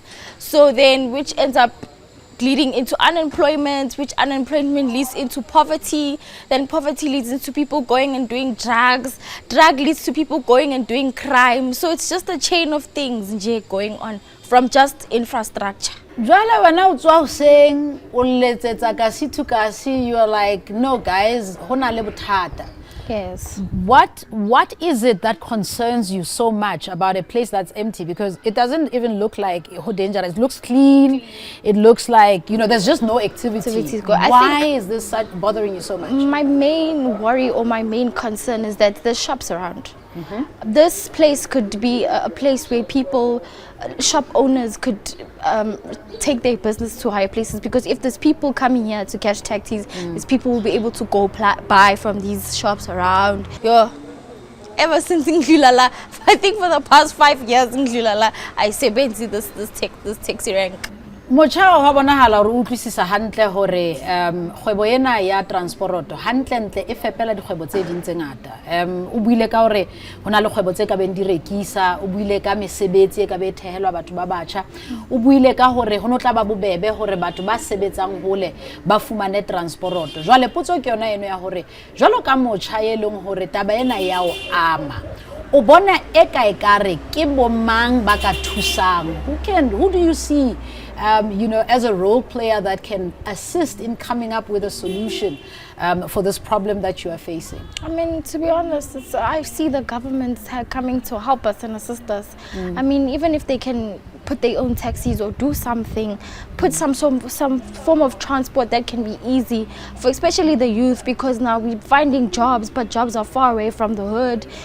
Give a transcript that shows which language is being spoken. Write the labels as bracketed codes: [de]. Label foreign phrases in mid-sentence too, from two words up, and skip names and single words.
[en] So then, which ends up leading into unemployment, which unemployment leads into poverty, then poverty leads into people going and doing drugs, drug leads to people going and doing crime. So it's just a chain of things going on from just infrastructure. [st] Jwale wena o tswa saying o letsetsa Kasi2Kasi, [en] you are like, no guys, [st] hona le bothata. [en] Yes. What is it that concerns you so much about a place that's empty? Because it doesn't even look like how dangerous. It looks clean. It looks like, there's just no activity. Why is this bothering you so much? My main worry or my main concern is that there's shops around. This place could be a place where people, shop owners could take their business to higher places, because if there's people coming here to catch taxis, these people will be able to go buy from these shops around. Ever since in Ngulala, I think for the past 5 years in Ngulala, I say this taxi rank. [st] Mochao ha bonahala re utlwisisa hantle hore kgwebo ena ya transport hantle ntle e fepela dikgwebo tse ding tse ngata. O buile ka hore hona le kgwebo tse ka beng di rekisa, o buile ka mesebetsi e ka be thehelwa batho ba batjha, o buile ka hore ho no tla ba bobebe hore batho ba sebetsang hole ba fumane transport. Jwale potso ke yona eno ya hore jwalo ka motjha e leng hore taba ena ya o ama, o bona e ka ekare ke bomang ba ka thusang? [en] Who do you see as a role player that can assist in coming up with a solution for this problem that you are facing? I mean, to be honest, I see the government coming to help us and assist us. I mean, even if they can put their own taxis or do something, put some form of transport that can be easy for especially the youth, because now we're finding jobs, but jobs are far away from the hood.